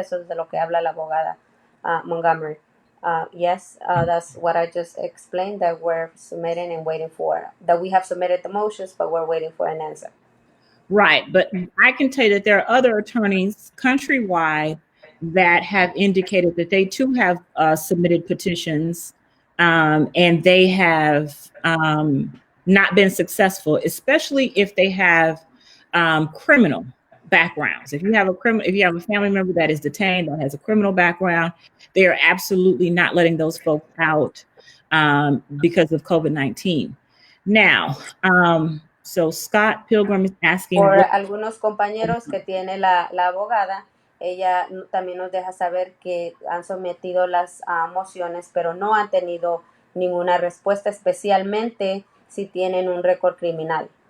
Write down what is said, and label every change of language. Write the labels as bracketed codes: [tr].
[es] Eso es de lo que habla la abogada Montgomery. [en] Yes, that's what I just explained, that we're submitting and waiting for, that we have submitted the motions, but we're waiting for an answer. Right. But I can tell you that there are other attorneys countrywide that have indicated that they too have submitted petitions and they have not been successful, especially if they have criminal backgrounds. If you have a family member that is detained that has a criminal background, they are absolutely not letting those folks out because of COVID-19. Now, so Scott Pilgrim is asking. [es] Por algunos compañeros que tiene la abogada, ella también nos deja saber que han sometido las mociones, pero no han tenido ninguna respuesta, especialmente si tienen un récord criminal.